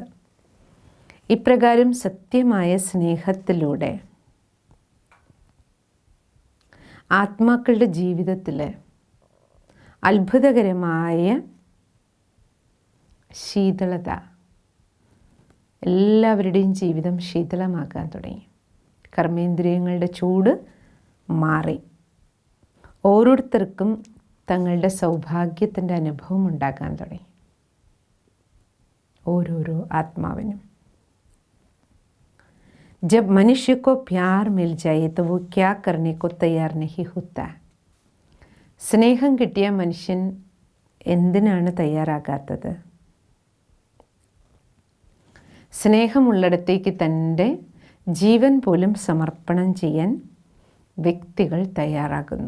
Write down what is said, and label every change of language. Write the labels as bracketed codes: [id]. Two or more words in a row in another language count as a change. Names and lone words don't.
[ml] ഇപ്രകാരം സത്യമായ സ്നേഹത്തിലൂടെ ആത്മാക്കളുടെ ജീവിതത്തിൽ അത്ഭുതകരമായ ശീതളത, എല്ലാവരുടെയും ജീവിതം ശീതളമാക്കാൻ തുടങ്ങി. കർമ്മേന്ദ്രിയങ്ങളുടെ ചൂട് മാറി. ഓരോരുത്തർക്കും തങ്ങളുടെ സൗഭാഗ്യത്തിൻ്റെ അനുഭവം ഉണ്ടാക്കാൻ തുടങ്ങി, ഓരോരോ ആത്മാവിനും. [hi] जब मनुष्य को प्यार मिल जाए तो वो क्या करने को तैयार नहीं होता. [ml] സ്നേഹം കിട്ടിയ മനുഷ്യൻ എന്തിനാണ് തയ്യാറാകാത്തത്? സ്നേഹമുള്ളിടത്തേക്ക് തൻ്റെ ജീവൻ പോലും സമർപ്പണം ചെയ്യാൻ വ്യക്തികൾ തയ്യാറാകുന്നു.